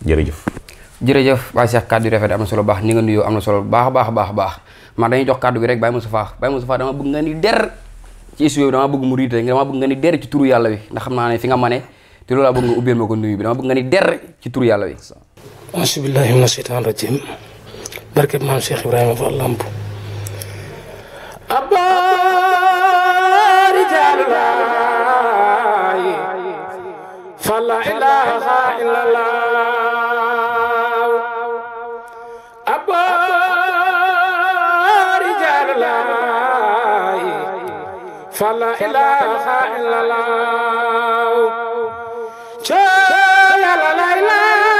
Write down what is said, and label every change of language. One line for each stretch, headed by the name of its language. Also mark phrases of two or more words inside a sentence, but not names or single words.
Wolof: jërëjëf Baye Cheikh kàddu yu rafet am na solo baax ni nga nuyoo am na solo baax baax man dañuy jox kàddu gi rek Baye Moustapha dama bëgg nga ni der ci studio bi dama bëgg mu riite dama bëgg nga ni der ci turu yàlla wi ndax xam naa ne fi nga mane te loolu laa bëgg nga ubbeel ma ko nuyu bi dama bëgg nga ni der ci turu yàlla wi
Arabic: أعوذ بالله من الشيطان الرجيم
Wolof: barke maam Cheikh Ibrahima Fall Lamp
Arabic: فلا إله إلا الله أبا رجال الله فلا إله إلا الله لا لا إله